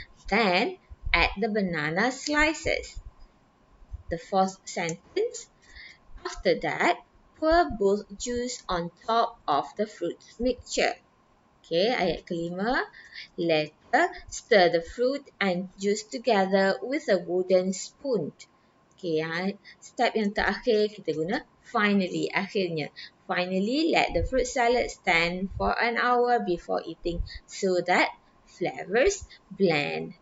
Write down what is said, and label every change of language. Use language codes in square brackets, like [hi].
[en] Then, add the banana slices. The fourth sentence. After that, pour both juice on top of the fruit mixture. Okay, [ms] ayat kelima. [en] Later, stir the fruit and juice together with a wooden spoon. [ms] Okay, step yang terakhir kita guna finally, akhirnya. [en] Finally, let the fruit salad stand for an hour before eating so that flavors blend.